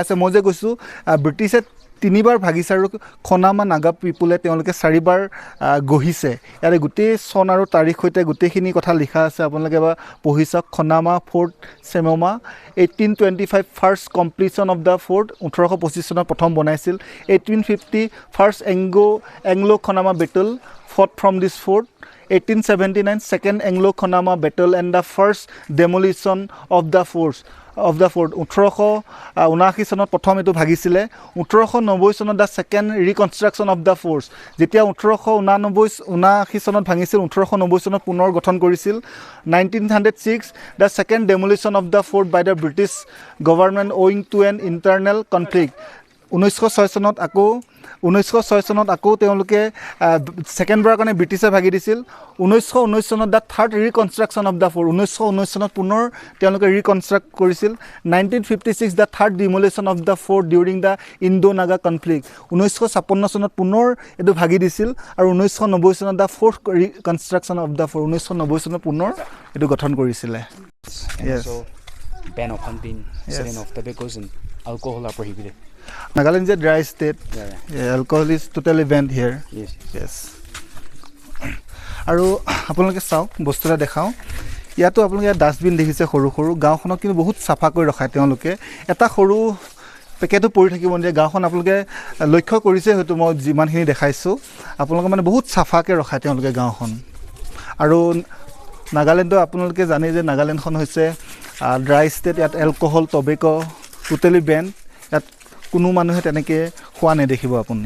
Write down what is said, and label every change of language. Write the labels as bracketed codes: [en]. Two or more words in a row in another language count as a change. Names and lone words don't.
[as] আছে মই যে কৈছোঁ ব্ৰিটিছে 3 বাৰ ভাগিছে আৰু খনামা নাগা পিপুলে তেওঁলোকে 4 বাৰ গঢ়িছে ইয়াৰে গোটেই চন আৰু তাৰিখ সৈতে গোটেইখিনি কথা লিখা আছে আপোনালোকে বা পঢ়ি চাওক খনামা ফৰ্ট চেমমা 1825 [en] first completion of the fort [as] 1825 চনত প্ৰথম বনাইছিল 1850 [en] first Anglo Khonoma battle fought from this fort 1879 second Anglo Khonoma battle and the first demolition of the fort [as] 1879 চনত প্ৰথম এটো ভাগিছিলে 1890 চনত [en] the second reconstruction of the fort [as] যেতিয়া 1879 চনত ভাঙিছিল 1890 চনত পুনৰ গঠন কৰিছিল 1906 [en] the second demolition of the fort by the British government owing to an internal conflict [as] 1906 চনত আকৌ তেওঁলোকে সেকেন্ড বাৰৰ কাৰণে ব্ৰিটিছে ভাগি দিছিল 1919 চনত [en] the third reconstruction of the fort [as] 1919 চনত পুনৰ তেওঁলোকে ৰিকনষ্ট্ৰাক্ট কৰিছিল 1956 [en] the third demolition of the fort during the Indo Naga conflict [as] 1956 চনত পুনৰ এটো ভাগি দিছিল আৰু 1990 চনত [en] the fourth reconstruction of the fort [as] 1990 চনত পুনৰ এটো গঠন কৰিছিলে [en] Yes. So ban of hunting, selling of tobacco and alcohol are prohibited. Nagaland is a dry state. Yeah, alcohol is totally banned here. Yes. [as] আৰু আপোনালোকে চাওক বস্তুটা দেখাও ইয়াতো আপোনালোকে ডাষ্টবিন দেখিছে সৰু সৰু গাঁওখনক কিন্তু বহুত চাফা কৰি ৰখায় তেওঁলোকে এটা সৰু পেকেটো পৰি থাকিব নিদিয়ে গাঁওখন আপোনালোকে লক্ষ্য কৰিছে হয়তো মই যিমানখিনি দেখাইছোঁ আপোনালোকে মানে বহুত চাফাকৈ ৰখায় তেওঁলোকে গাঁওখন আৰু নাগালেণ্ডত আপোনালোকে জানে যে নাগালেণ্ডখন হৈছে [en] dry state [as] ইয়াত [en] alcohol tobacco totally ban [as] ইয়াত কোনো মানুহে তেনেকৈ খোৱা নেদেখিব আপুনি